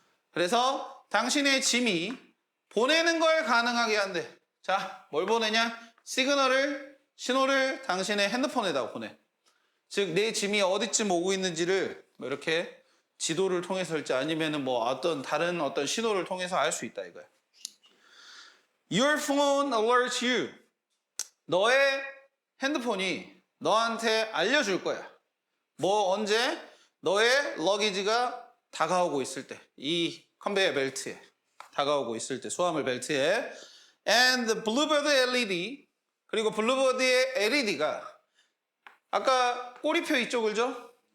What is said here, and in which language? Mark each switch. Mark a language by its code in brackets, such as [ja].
[ko] 그래서 당신의 짐이 보내는 걸 가능하게 한대. 자, 뭘 보내냐? 신호를 당신의 핸드폰에다 보내. 즉, 내 짐이 어디쯤 오고 있는지를 이렇게 지도를 통해서일지 아니면은 다른 어떤 신호를 통해서 알 수 있다 이거야. [en] Your phone alerts you. [ko] 너의 핸드폰이 너한테 알려줄 거야. 뭐 언제? 너의 러기지가 다가오고 있을 때, 이 컨베이어 벨트에 다가오고 있을 때, 수화물 벨트에. [en] And the Bluebird LED, [ko] 그리고 블루버드의 LED가 아까 꼬리표 이쪽을 줘?